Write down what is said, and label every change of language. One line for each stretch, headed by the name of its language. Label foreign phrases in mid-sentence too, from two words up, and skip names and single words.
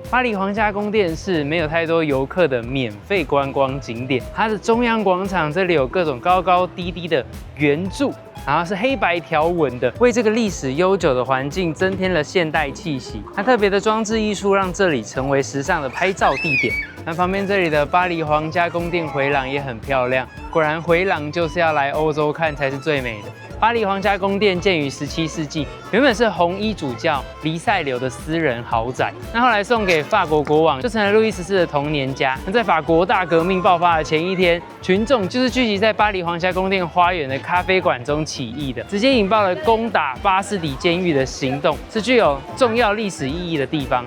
Chinese: 巴黎皇家宮殿是沒有太多遊客的免費觀光景點。它的中央廣場這裡有各種高高低低的圓柱，然後是黑白條紋的，為這個歷史悠久的環境增添了現代氣息。它特別的裝置藝術讓這裡成為時尚的拍照地點。那旁邊這裡的巴黎皇家宮殿回廊也很漂亮，果然回廊就是要來歐洲看才是最美的。巴黎皇家宮殿建於17世紀，原本是紅衣主教黎塞留的私人豪宅，那後來送給法國國王，就成了路易14的童年家。那在法國大革命爆發的前一天，群眾就是聚集在巴黎皇家宮殿花園的咖啡館中起義的，直接引爆了攻打巴士底監獄的行動，是具有重要歷史意義的地方。